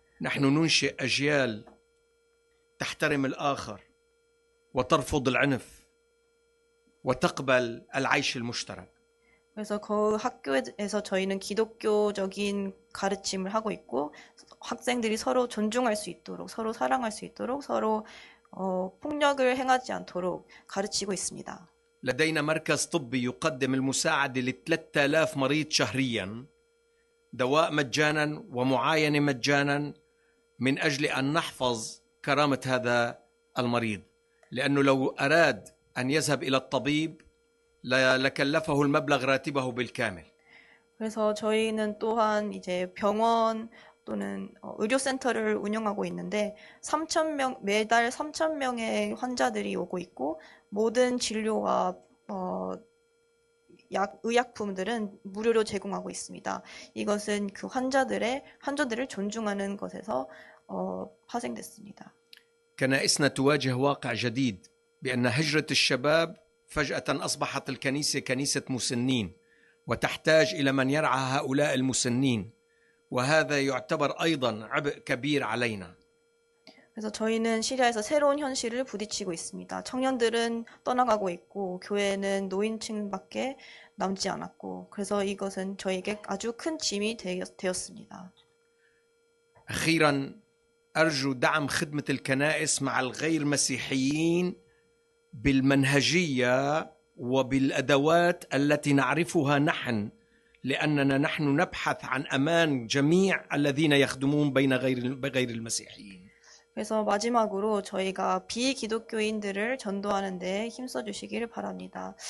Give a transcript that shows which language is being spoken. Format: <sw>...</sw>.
<ar>نحن ننشئ أجيال تحترم الآخر وترفض العنف وتقبل العيش المشترك.</ar> <ko>그래서 그 학교에서 저희는 기독교적인 가르침을 하고 있고 학생들이 서로 존중할 수 있도록 서로 사랑할 수 있도록 서로 폭력을 행하지 않도록 가르치고 있습니다.</ko> <ar>لدينا مركز طبي يقدم المساعدة ل3000 مريض شهريا، دواء مجانا ومعاينة مجانا من أجل أن نحفظ كرامة هذا المريض، لأنه لو أراد أن يذهب إلى الطبيب لكلفه المبلغ راتبه بالكامل.</ar> <ko>그래서 저희는 또한 이제 병원 또는 의료센터를 운영하고 있는데 매달 3,000명의 환자들이 오고 있고 모든 진료와 의약품들은 무료로 제공하고 있습니다. 이것은 그 환자들을 존중하는 것에서 파생됐습니다.</ko> <ar>كنائسنا تواجه واقع جديد بأن هجرة الشباب فجأة أصبحت الكنيسة كنيسة مسنين وتحتاج إلى من يرعى هؤلاء المسنين، وهذا يعتبر أيضا عبء كبير علينا.</ar> <ko>그래서 저희는 시리아에서 새로운 현실을 부딪히고 있습니다. 청년들은 떠나가고 있고 교회는 노인층밖에 남지 않았고 그래서 이것은 저에게 아주 큰 짐이 되었습니다.</ko> <ar>أخيرا أرجو دعم خدمة الكنائس مع الغير مسيحيين بالمنهجية وبالأدوات التي نعرفها نحن، لأننا نحن نبحث عن أمان جميع الذين يخدمون بين غير المسيحيين.</ar> <ko>그래서 마지막으로 저희가 비기독교인들을 전도하는 데 힘써 주시기를 바랍니다.</ko>